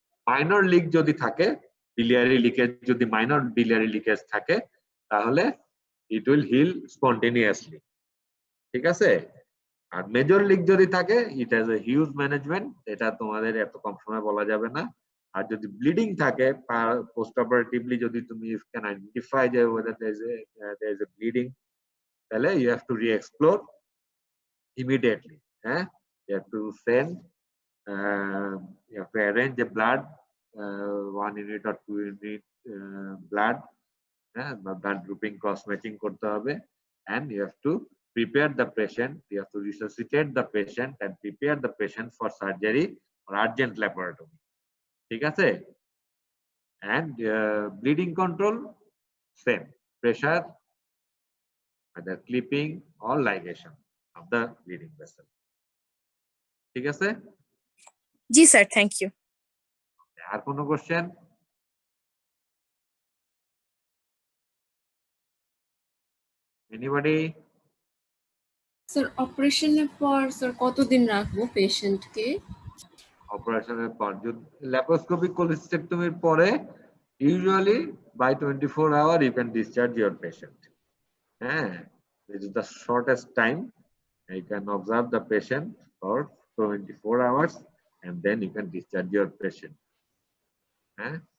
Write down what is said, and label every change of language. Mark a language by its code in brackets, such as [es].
[bn] Minor leak যদি থাকে, biliary leakage যদি মাইনর biliary লিকেজ থাকে, তাহলে [en] it will heal spontaneously, [bn] ঠিক আছে? আর মেজর লিক যদি থাকে, [en] it has a huge management, [bn] এটা তোমাদের এত কম সময় বলা যাবে না। আর যদি ব্লিডিং থাকে পোস্ট অপারেটিভলি, যদি তুমি ক্যান আইডেন্টিফাই যে [en] whether there is a bleeding, [bn] তাহলে [en] you have to re-explore immediately, হ্যাঁ, you have to send you have to arrange the blood, 1 unit or 2 unit blood, হ্যাঁ, blood grouping cross matching করতে হবে, and you have to prepare the patient, you have to resuscitate the patient and prepare the patient for surgery or urgent laparotomy, [bn] ঠিক আছে? [en] And bleeding control, same, pressure, either clipping or ligation of the bleeding vessel, [bn] ঠিক আছে? জি sir, thank you. আর কোনো question? Anybody? Sir অপারেশনের পর sir কতদিন রাখবো পেশেন্টকে? অপারেশনের পর ল্যাপারোস্কোপিক কোলিসিস্টেক্টমির পরে [en] usually by 24 hours you can discharge your patient, হ্যাঁ, this is the shortest time. You can observe the patient for 24 hours and then you can discharge your patient, হ্যাঁ।